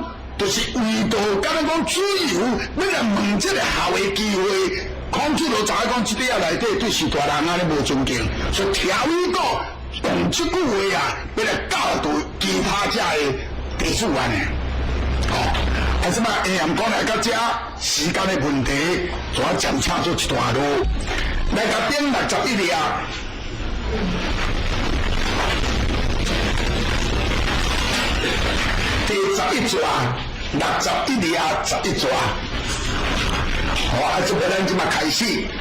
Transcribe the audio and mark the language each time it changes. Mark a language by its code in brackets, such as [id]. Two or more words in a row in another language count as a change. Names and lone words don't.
[nan] 就是为着敢若讲主由要来问这个校的机会，孔子就知影讲，即块仔内底对士大人安尼无尊敬，所以调伊讲用即句话啊，要来教导其他遮的弟子安尼。即摆下暗讲来到遮，时间的问题，就要讲清楚一段路。来到点61页。第11节61页11节，这边咱即马开始，